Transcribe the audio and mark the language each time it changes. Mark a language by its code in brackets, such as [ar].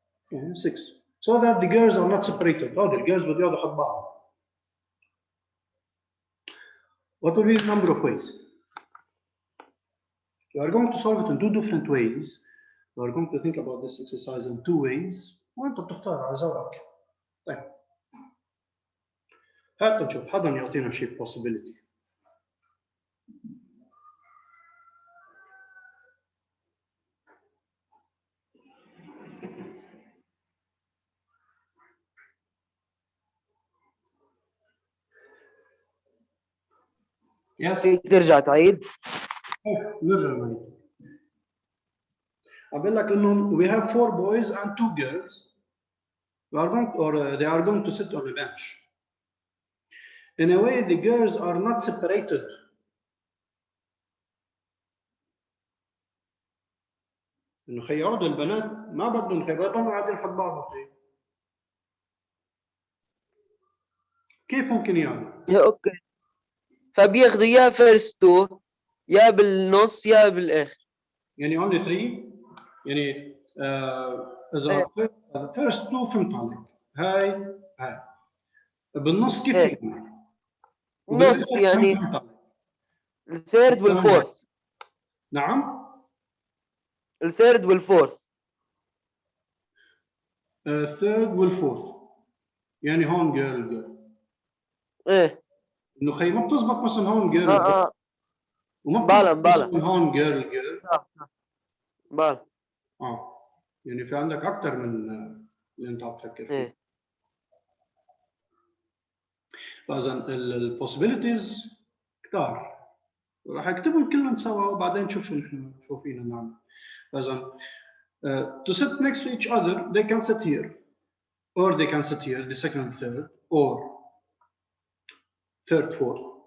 [en] Okay, 6. So that the girls are not separated. Oh, the girls with the other بعض. What will be the number of ways? You are going to solve it in 2 different ways. You are going to think about this exercise in 2 ways. [ar] وانت بتختار على ذوقك. طيب. هات نشوف حدا يعطينا شيء possibility. [en] Yes. [ar] فيك ترجع تعيد؟ نرجع نعيد. [en] أقول لك إنه we have 4 boys and 2 girls. We are going they are going to sit on a bench. In a way, the girls are not separated. [ar] إنه خيارات البنات ما بدهم خياراتهم قاعدين حد بعض. كيف ممكن يعني؟ يا اوكي، فبياخذوا يا فيرست 2 يا بالنص يا بالاخر. يعني only 3 يعني إذا first 2 فهمت عليك. هاي بالنص كيف هيك. يعني؟ نص يعني الثيرد والفورث. نعم؟ الثيرد والفورث. third والفورث. يعني هون جيرل. ايه. انه خي ما بتزبط مثلا هون جيرل. وما بالا مثلا هون جيرل. صح. بالا. يعني في عندك اكثر من اللي انت عم تفكر فيه. ايه. فاذا البوسيبيليتيز كثار. راح اكتبهم كلهم سوا وبعدين نشوف شو فينا نعمل. [en] فاذا to sit next to each other they can sit here or they can sit here, the second and third, or third, fourth.